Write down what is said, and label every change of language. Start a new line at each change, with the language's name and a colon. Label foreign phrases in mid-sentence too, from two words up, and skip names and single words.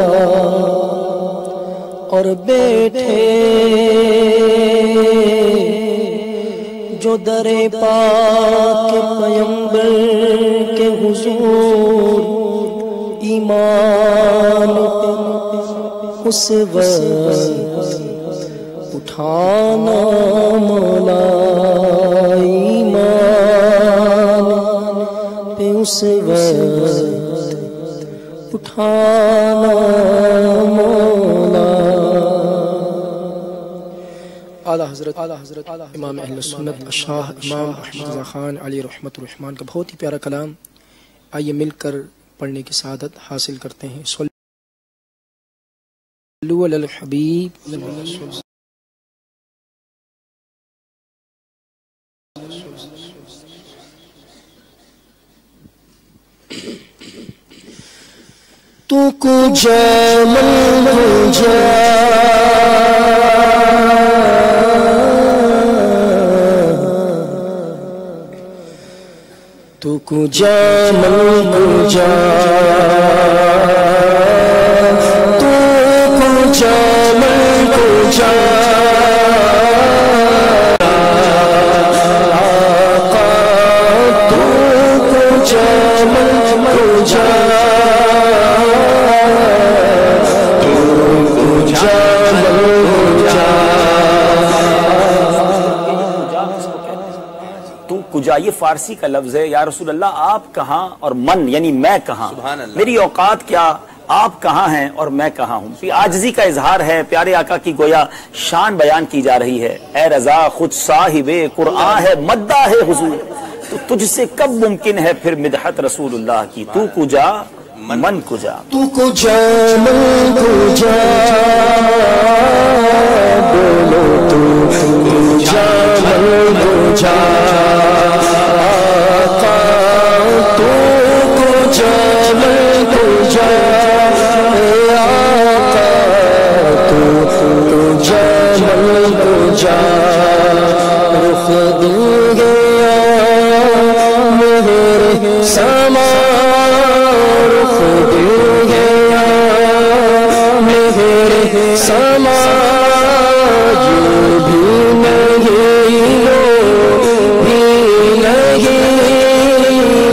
Urdu: اور بیٹھے جو درِ پاک پیغمبر کے حضور ایمان اس وقت اٹھانا مولا، ایمان پے اس وقت اٹھانا مولا. اعلیٰ حضرت امام اہل سنت شاہ امام احمد رضا خان علی رحمت الرحمان کا بہت ہی پیارا کلام. آئیے مل کر پڑھنے کی سعادت حاصل کرتے ہیں.
Arabic: صلو علی الحبیب.
Persian: تو کجا من کجا تو کجا من کجا تو کجا من کجا آقا تو کجا من کجا
Urdu: کجا یہ فارسی کا لفظ ہے. یا رسول اللہ آپ کہاں اور من یعنی میں کہاں, میری اوقات کیا, آپ کہاں ہیں اور میں کہاں ہوں. یہ عاجزی کا اظہار ہے, پیارے آقا کی گویا شان بیان کی جا رہی ہے. اے رضا خود صاحب قرآن ہے, مدہ ہے حضور, تو تجھ سے کب ممکن ہے پھر مدحت رسول اللہ کی.
Persian: تو کجا من کجا, تو کجا من کجا بولو تو کجا من کجا آقا تو کجا من کجا آقا تو کجا من کجا
Urdu: رخ دل گیا میرے سما رخ دل گیا میرے سما یہ بھی نہیں لو بھی نہیں